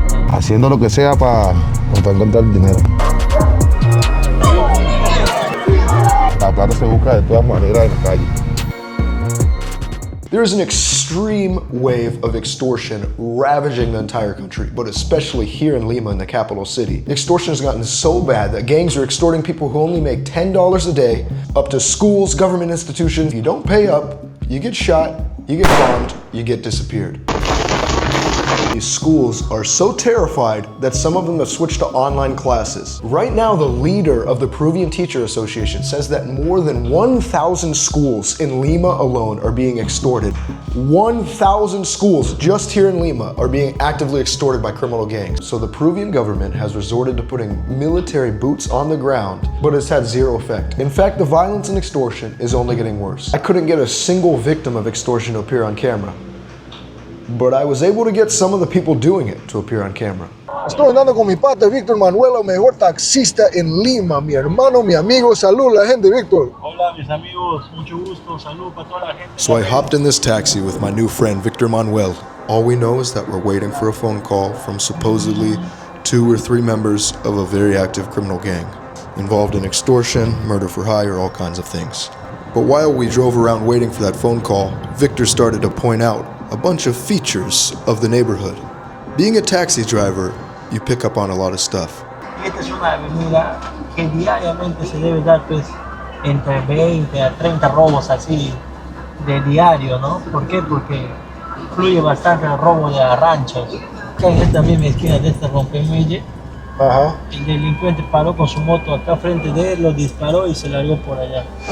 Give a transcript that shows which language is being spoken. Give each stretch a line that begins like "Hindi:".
Spanish: Haciendo lo que sea para encontrar el dinero. La plata se busca de todas maneras en la calle.
English: There is an extreme wave of extortion ravaging the entire country, but especially here in Lima, in the capital city. Extortion has gotten so bad that gangs are extorting people who only make $10 a day, up to schools, government institutions. If you don't pay up, you get shot, you get bombed, you get disappeared. These schools are so terrified that some of them have switched to online classes. Right now, the leader of the Peruvian Teacher Association says that more than 1,000 schools in Lima alone are being extorted. 1,000 schools just here in Lima are being actively extorted by criminal gangs. So the Peruvian government has resorted to putting military boots on the ground, but it's had zero effect. In fact, the violence and extortion is only getting worse. I couldn't get a single victim of extortion to appear on camera, but I was able to get some of the people doing it to appear on camera.
Spanish: Estoy andando con mi pata Víctor Manuel, el mejor taxista en Lima, mi hermano, mi amigo. Salud la gente, Víctor. Hola mis amigos, mucho gusto, salud para toda la gente.
English: So I hopped in this taxi with my new friend Victor Manuel. All we know is that we're waiting for a phone call from supposedly 2 or 3 members of a very active criminal gang, involved in extortion, murder for hire, all kinds of things. But while we drove around waiting for that phone call, Victor started to point out a bunch of features of the neighborhood. Being a taxi driver, you pick up on a lot of stuff.
Spanish: Y esta es una avenida que diariamente se debe dar pues entre 20 a 30 robos así de diario, ¿no? ¿Por qué? Porque fluye bastante el robo de ranchos. Acá en esta misma esquina de este rompemuelle, el delincuente paró con su moto acá frente de él, lo disparó y se largó por allá.